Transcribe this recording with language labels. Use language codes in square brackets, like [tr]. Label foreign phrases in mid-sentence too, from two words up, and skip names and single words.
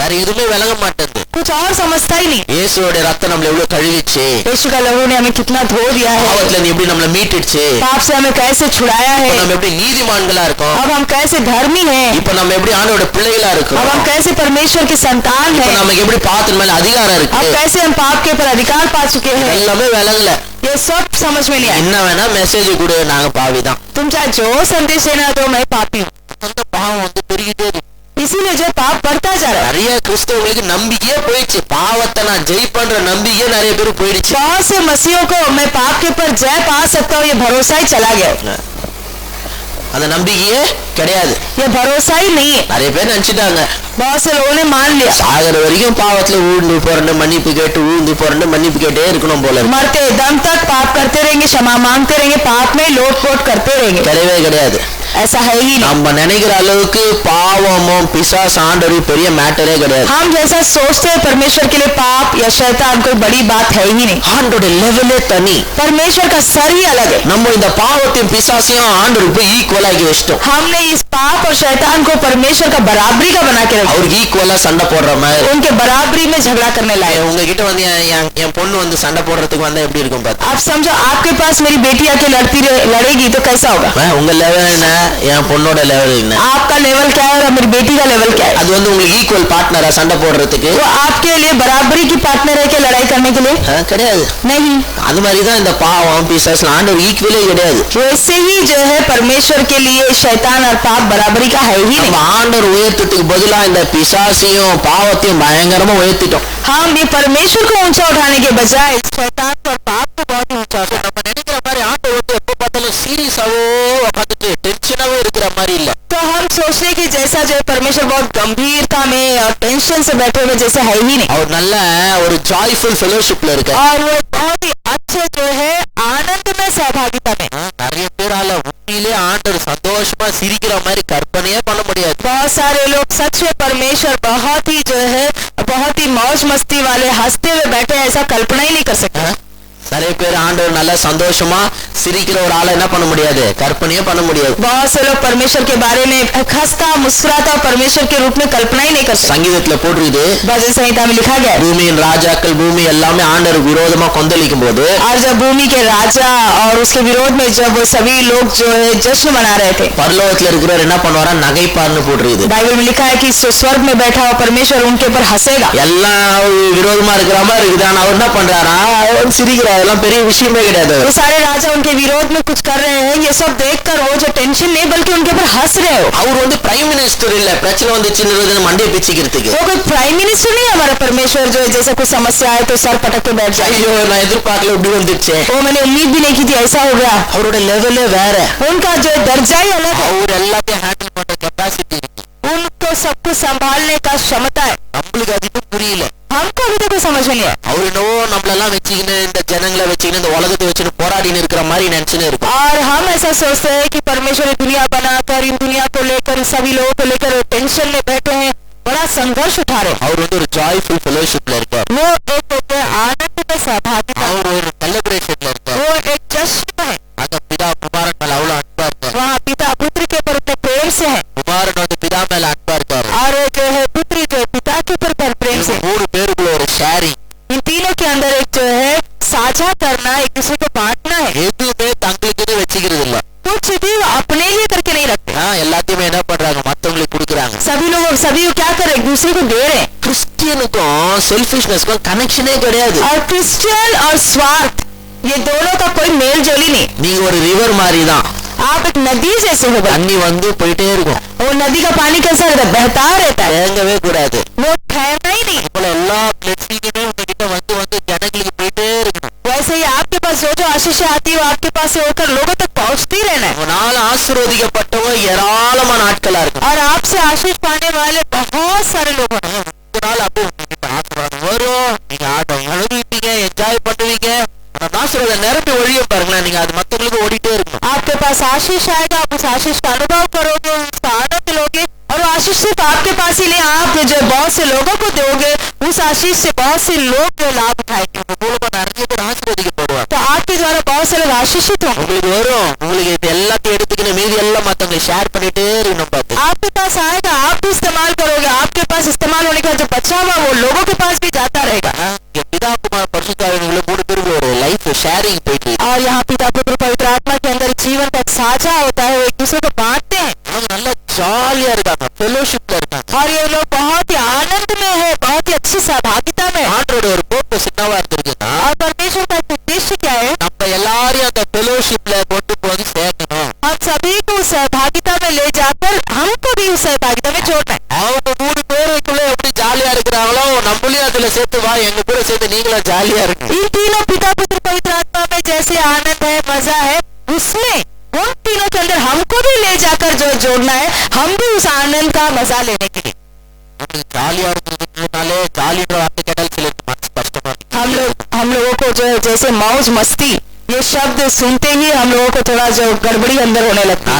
[ta] வேற எதுவுமே விளங்க மாட்டேங்குது. [hi] कुछ और समझता ही नहीं. [ta] இயேசுவோட ரத்தம் நம்மள எவ்வளவு கழுவிச்சு. [hi] यीशु का लहू ने हमें कितना धो दिया है. [ta] பாவத்துல இருந்து எப்படி நம்மள மீட்டுச்சு. [hi] पाप से हमें कैसे छुड़ाया है. [ta] நம்ம எப்படி நீதிமான்களா இருக்கோம். [hi] अब हम कैसे धर्मी हैं. [ta] இப்போ நம்ம எப்படி ஆண்டவரோட பிள்ளைகளா இருக்கோம். [hi] अब हम कैसे परमेश्वर के संतान हैं. [ta] நமக்கு எப்படி பாவத்தின் மேல அதிகாரம் இருக்கு. [hi] अब कैसे हम पाप के ऊपर अधिकार पा चुके हैं. [ta] எல்லாமே விளங்கல. [hi] ये सब समझ में नहीं आया. [ta] என்ன வேணா மெசேஜ் கொடு நாங்க பாவிதான். [hi] तुम चाहे जो संदेश देना दो मैं पापी हूँ. [ta] அந்த பாவம் வந்து பெருகிட்டே இருக்கு. [hi] इसीलिए जो पाप बढ़ता जा रहा है. [ta] நிறைய கிறிஸ்தவங்களுக்கு நம்பிக்கையே போயிடுச்சு. பாவத்தை நான் ஜெய் பண்ற நம்பிக்கையே நிறைய பேர் போயிடுச்சு. [hi] बहुत से मसीहों को मैं पाप के ऊपर जय पा सकता हूँ ये भरोसा ही चला गया. [ta] அந்த நம்பிக்கையே கிடையாது. [hi] ये भरोसा ही नहीं है. [ta] நிறைய பேர் நினைச்சிட்டாங்க [hi] बहुत से लोगों ने मान लिया [ta] சாகர வரைக்கும் பாவத்துல ஊழ்ந்து போறேன்னு மன்னிப்பு கேட்டு ஊழ்ந்து போறேன்னு மன்னிப்பு கேட்டே இருக்கணும் போல இருக்கு. [hi] मरते दम तक पाप करते रहेंगे, क्षमा मांगते रहेंगे, पाप में लोटपोट करते रहेंगे. [ta] கிடையவே கிடையாது. [hi] ऐसा है ही नहीं. [ta] நம்ம நினைக்கிற அளவுக்கு பாவமும் பிசாசு ஆண்டவருக்கு பெரிய மேட்டரே கிடையாது. [hi] हम जैसा सोचते हैं परमेश्वर के लिए पाप या शैतान कोई बड़ी बात है ही नहीं. [ta] ஆண்டோட லெவலே தனி. [hi] परमेश्वर का सर ही अलग है. [ta] நம்ம இந்த பாவத்தையும் பிசாசையும் ஆண்டவருக்கு ஈக்குவல் ஆக்கி வச்சிட்டோம். [hi] हमने इस पाप और शैतान को परमेश्वर का बराबरी का बना के रखा. [ta] அவருக்கு ஈக்குவலா சண்டை போடுற மாதிரி [hi] उनके बराबरी में झगड़ा करने लाए. [ta] உங்ககிட்ட வந்து என் பொண்ணு வந்து சண்டை போடுறதுக்கு வந்தா எப்படி இருக்கும் பாத்து. [hi] आप समझो आपके पास मेरी बेटी आके लड़ेगी तो कैसा होगा. [ta] உங்க லெவல் என்ன, என் பொண்ணோட லெவல் என்ன, [hi] आपका लेवल क्या है और मेरी बेटी का लेवल क्या है. [ta] அது வந்து உங்களுக்கு ஈக்குவல் பார்ட்னரா சண்டை போடுறதுக்கு. [hi] वो आपके लिए बराबरी की पार्टनर है क्या लड़ाई करने के लिए. [ta] கிடையாது. [hi] नहीं. [ta] அது மாதிரி தான் இந்த பாவம் பிசாசு ஆண்டவர் ஈக்குவலே கிடையாது. [hi] वैसे ही जो है परमेश्वर के लिए शैतान और पाप बराबरी का है ही नहीं. [ta] நம்ம ஆண்டவர் உயர்த்தத்துக்கு பதிலா இந்த பிசாசையும் பாவத்தையும் பயங்கரமா உயர்த்திட்டோம். [hi] हम ये परमेश्वर को ऊंचा उठाने के बजाय शैतान और पाप को बहुत ऊंचा उठाते. [ta] நம்ம நினைக்கிற மாதிரி ஆண்டவர் வந்து எப்ப பார்த்தாலும் சீரியஸாவோ உட்காந்துட்டு டென்ஷனாவே இருக்கிற மாதிரி இல்ல. [hi] तो हम सोचने की जैसा जो है परमेश्वर बहुत गंभीरता में और टेंशन से बैठे हुए जैसे है ही नहीं. [ta] அவர் நல்ல ஒரு [en] joyful fellowship-la [ta] இருக்கார். [hi] और वो बहुत ही अच्छे जो है आनंद में सहभागिता में. [ta] நிறைய பேரால உண்மையிலே ஆண்டவர் சந்தோஷமா சிரிக்கிற மாதிரி கற்பனையே பண்ண முடியாது. [hi] बहुत सारे लोग सच में परमेश्वर बहुत ही जो है बहुत ही मौज मस्ती वाले हंसते हुए बैठे ऐसा कल्पना ही नहीं कर सकते. [ta] நிறைய பேர் ஆண்டவர் நல்ல சந்தோஷமா சிரிக்கிற ஒரு ஆளை என்ன பண்ண முடியாது, கற்பனையே பண்ண முடியாது. [hi] बहुत से लोग परमेश्वर के बारे में हंसता मुस्कुराता परमेश्वर के रूप में कल्पना ही नहीं कर सकते. [ta] சங்கீதத்துல போட்டிருக்குது, [hi] भजन संहिता में लिखा गया है. [ta] பூமியின் ராஜாக்கள் பூமி எல்லாமே ஆண்டவருக்கு விரோதமா கொந்தளிக்கும் போது [hi] और जब भूमि के राजा और उसके विरोध में जब वो सभी लोग जो है जश्न मना रहे थे, [ta] பரலோகத்துல இருக்கிறவர் என்ன பண்ணுவாரா, நகைப்பார்னு போட்டிருக்குது. [hi] बाइबल में लिखा है कि स्वर्ग में बैठा हुआ परमेश्वर उनके ऊपर हंसेगा. [ta] எல்லாம் விரோதமா இருக்கிற மாதிரி இருக்குது, ஆனா அவர் என்ன பண்றாரா, அவர் சிரிக்கிறார். அதெல்லாம் பெரிய விஷயமே கிடையாது. [hi] वो सारे राजा उनके विरोध में कुछ कर रहे हैं, ये सब देखकर वो जो टेंशन नहीं बल्कि उनके ऊपर हंस रहे हो. [ta] அவர் வந்து [en] prime minister [ta] இல்ல, பிரச்சனை வந்து சின்ன மண்டையை பிச்சுக்கிறதுக்கு. [hi] वो कोई [en] prime minister [hi] नहीं है हमारा परमेश्वर जो है जैसा कुछ समस्या है तो सर पटक के बैठ जाए. [ta] ஐயோ நான் எதிர்பார்க்கல இப்படி வந்துச்சு. [hi] वो मैंने उम्मीद भी नहीं की थी ऐसा हो गया. [ta] அவரோட லெவலே வேற. [hi] उनका जो दर्जा ही अलग है. [ta] அவர் எல்லாத்தையும் ஹேண்டில் பண்ற கெப்பாசிட்டி இருக்கு. [hi] उनको सब कुछ संभालने का क्षमता है. [ta] நம்மளுக்கு அது இன்னும் புரியல. [hi] हमको अभी तक कोई समझ में नहीं है. [ta] அவர் என்னவோ நம்மளெல்லாம் வச்சுக்கின்னு இந்த ஜனங்களை வச்சுக்கின்னு இந்த உலகத்தை வச்சுன்னு போராடின்னு இருக்கிற மாதிரி நினைச்சுன்னு இருக்கும். [hi] और हम ऐसा सोचते हैं कि परमेश्वर ये दुनिया बनाकर इन दुनिया को लेकर सभी लोगों को लेकर टेंशन में बैठे हैं, बड़ा संघर्ष उठा रहे. [ta] அவர் வந்து ஒரு [en] joyful fellowship-la [ta] இருக்கார். [hi] वो एक होते हैं आनंद में सहभागिता. [ta] அவர் ஒரு செலிப்ரேஷன்ல இருக்கார். [hi] वो एक जश्न है. [ta] அந்த பிதா குமாரன் மேல அவ்வளவு அன்பா இருக்கார். [hi] वहाँ पिता पुत्र के ऊपर उतने प्रेम से है [ta] குமாரன் வந்து பிதா மேல அன்பா இருக்காரு. [hi] और जो है पुत्र जो है पिता के ऊपर प्रेम से. [ta] மூணு பேருக்குள்ள ஒரு ஷேரிங். [hi] इन तीनों के अंदर एक जो है साझा करना, एक दूसरे को बांटना है. [ta] எதுவுமே தங்களுக்குன்னு வச்சுக்கிறது இல்ல. [hi] कुछ भी वो अपने लिए करके नहीं रखते. [ta] எல்லாத்தையுமே என்ன பண்றாங்க, மத்தவங்களுக்கு கொடுக்குறாங்க. [hi] सभी को क्या कर रहे हैं, एक दूसरे को दे रहे हैं. [ta] கிறிஸ்டியனுக்கும் செல்ஃபிஷ்னஸ்க்கும் கனெக்ஷனே கிடையாது. [hi] और क्रिश्चियन और स्वार्थ ये दोनों का कोई मेल जोल ही नहीं. [ta] நீங்க ஒரு ரிவர் மாதிரி தான். [hi] आप एक नदी जैसे हो. [ta] தண்ணி வந்து போயிட்டே இருக்கும். [hi] वो नदी का पानी कैसा रहता है, बहता रहता है, [ta] தேங்கவே கூடாது. [hi] वो ठहरना ही नहीं. [ta] போல எல்லா பிளெஸிங்குமே உங்ககிட்ட வந்து ஜனங்களுக்கு போயிட்டே இருக்கணும். [hi] वैसे ही आपके पास जो आशीष आती है वो आपके पास से होकर लोगों तक पहुंचती रहना है. [ta] உங்களால ஆசீர்வதிக்கப்பட்டவங்க ஏராளமான ஆட்களா இருக்கும். [hi] और आपसे आशीष पाने वाले बहुत सारे लोग हैं. [ta] உங்களால அப்போ உங்ககிட்ட ஆசீர்வாதம் வரும். நீங்க ஆட்டம் அழுவீங்க, என்ஜாய் பண்ணுவீங்க. ஆனா ஆசீர்வாதம் நிரம்பி ஒழியும் பாருங்களேன், நீங்க அது மத்தவங்களுக்கு ஓடிட்டே இருக்கணும். [hi] आपके पास आशीष आएगा, आप उस आशीष का अनुभव करोगे, उसका आनंद लोगे. और वो आशीष सिर्फ आपके पास ही नहीं, आप जो बहुत से लोगों को दोगे, उस आशीष से बहुत से लोग जो लाभ उठाएंगे. [ta] உங்க மூலமா நிறைய பேர் ஆசீர்வதிக்கப்படுவாங்க. [hi] तो आपके द्वारा बहुत से लोग आशीषित होंगे. [ta] உங்களுக்கு வரும். உங்களுக்கு இது எல்லாத்தையும் எடுத்துக்கின்னு மீதி எல்லாம் மத்தவங்களை ஷேர் பண்ணிட்டே இருக்கணும். பார்த்து [hi] आपके पास आएगा, आप भी इस्तेमाल करोगे. आपके पास इस्तेमाल होने का जो बचा हुआ वो लोगों के पास भी जाता रहेगा. [ta] பிதா குமார் பரிசுத்தாவியங்களும் மூணு பேருக்கு ஒரு [en] life sharing [ta] போயிட்டு. [hi] और यहाँ पिता पुत्र पवित्र आत्मा के अंदर जीवन का साझा होता है, वो एक दूसरे को बांटते हैं. [ta] அவங்க நல்லா ஜாலியா இருக்காங்க, ஃபெலோஷிப்ல இருக்காங்க. [hi] और ये लोग बहुत ही आनंद में है, बहुत ही अच्छी सहभागिता में. [ta] ஆண்டோட ஒரு பர்பஸ் என்னவா இருந்திருக்குன்னா, [hi] और परमेश्वर का उद्देश्य क्या है, [ta] நம்ம எல்லாரையும் அந்த ஃபெலோஷிப்ல கொண்டு போய் சேர்க்கணும். [hi] हम सभी को सहभागिता में ले जाकर हमको भी उस सहभागिता में जोड़ना है. [ta] அவங்க மூணு பேருக்குள்ள எப்படி ஜாலியா இருக்கிறாங்களோ நம்மளையும் அதுல சேர்த்து வா, எங்க கூட சேர்த்து நீங்களும் ஜாலியா இருக்கு. [hi] इन तीनों पिता पुत्र पवित्र आत्मा में जैसे आनंद है, मजा है, उसमें उन तीनों के अंदर हमको भी ले जाकर जो जोड़ना है, हम भी उस आनंद का मजा लेने के लिए। [ta] ஜாலியா இருக்கிறதுனாலே ஜாலின்ற வார்த்தை கேட்டால் சிலருக்கு மனசு கஷ்டமா இருக்கு. [hi] हम लोगों को जो है जैसे मौज मस्ती ये शब्द सुनते ही हम लोगों को थोड़ा जो गड़बड़ी अंदर होने लगती है।